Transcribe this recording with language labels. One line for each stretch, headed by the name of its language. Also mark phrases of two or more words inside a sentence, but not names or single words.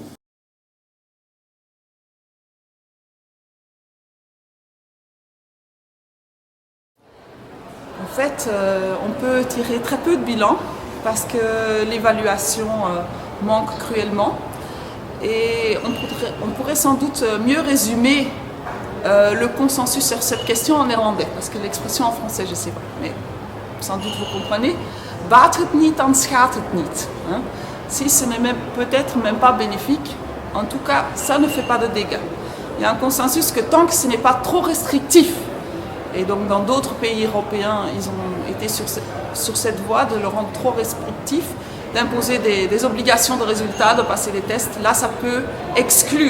French: En fait, on peut tirer très peu de bilan parce que l'évaluation manque cruellement. Et on pourrait sans doute mieux résumer le consensus sur cette question en néerlandais, parce que l'expression en français, je ne sais pas, mais sans doute vous comprenez.
Dutch: Baat het niet, dan schaadt het niet.
French: Si ce n'est peut-être même pas bénéfique, en tout cas, ça ne fait pas de dégâts. Il y a un consensus que tant que ce n'est pas trop restrictif, et donc dans d'autres pays européens, ils ont été sur cette voie de le rendre trop restrictif, d'imposer des obligations de résultats, de passer les tests, là ça peut exclure.